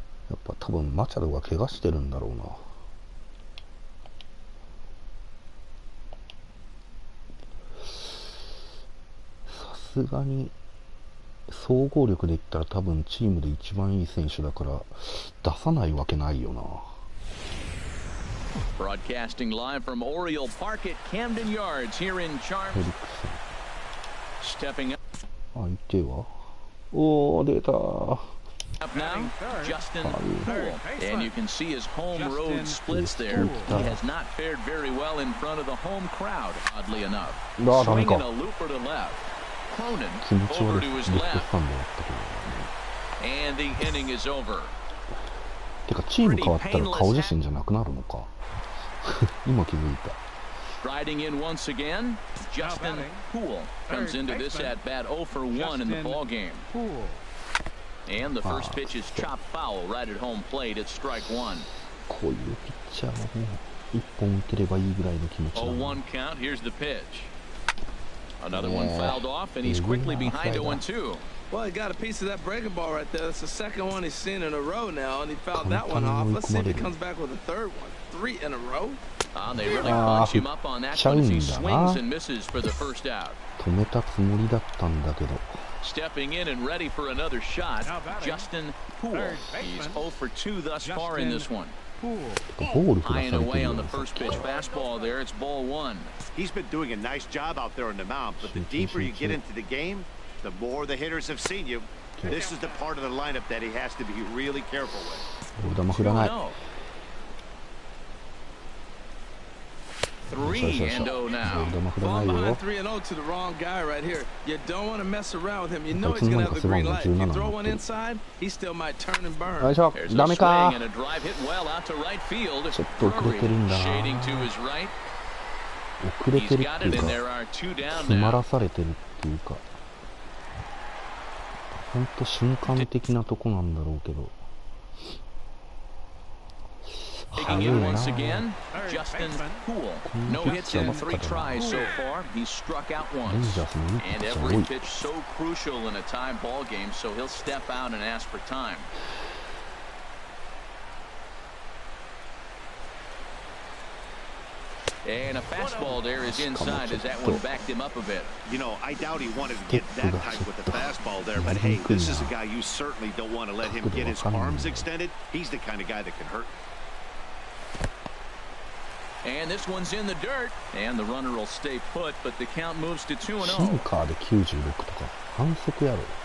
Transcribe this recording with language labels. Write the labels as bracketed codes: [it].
[ja] やっぱ多分マチャドが怪我してるんだろうな。さすがに総合力で言ったら多分チームで一番いい選手だから出さないわけないよな。 [en] Broadcasting live from Oriole Park at Camden Yards here in Charm. Stepping up. [ja] 相手はおー出た。 [en] Up now, Justin Poole, and you can see his home road splits there. He has not fared very well in front of the home crowd, oddly enough. Swinging a looper to left. Cronin over to his left. And the inning is over. [ja] てかチーム変わったら顔写真じゃなくなるのか。今気づいた。 [en] Striding in once again, Justin Poole comes into this at bat 0 for 1 in the ball game. And the first pitch is chopped foul right at home plate. It's strike one. [ja] こういうピッチャーはもう一本打てればいいぐらいの気持ちだ。 [en] 0-1 count. Here's the pitch. Another one fouled off, and he's quickly behind 0-2. Well, he got a piece of that breaking ball right there. That's the second one he's seen in a row now, and he fouled that one off. Let's see if he comes back with a third one. 3 in a row. They really punch him up on that one as he swings and misses for the first out. [ja] 止めたつもりだったんだけど。 [en] Stepping in and ready for another shot, Justin Poole. He's 0 for 2 thus far in this one. High and away on the first pitch fastball there. It's ball one. He's been doing a nice job out there on the mound, but the deeper you get into the game, the more the hitters have seen you. This is the part of the lineup that he has to be really careful with. 3-0 now. Ball behind 3-0 to the wrong guy right here. You don't want to mess around with him. You know he's going to have the green light. If you throw one inside, he still might turn and burn. There's a swing and a drive hit well out to right field. Shading to his right. He's got it, and there are 2 down now. [ja] ほんと瞬間的なとこなんだろうけど。 [en] Digging in once again, Justin Poole. No hits in 3 tries so far. He's struck out once. And every pitch so crucial in a tie ball game, so he'll step out and ask for time. And a fastball there is inside as that one backed him up a bit. You know, I doubt he wanted to get that tight with the fastball there, but hey, this is a guy you certainly don't want to let him get his arms extended. He's the kind of guy that can hurt. And this one's in the dirt, and the runner will stay put, but the count moves to 2-0. [ja] シンカーで96とか反則やろ。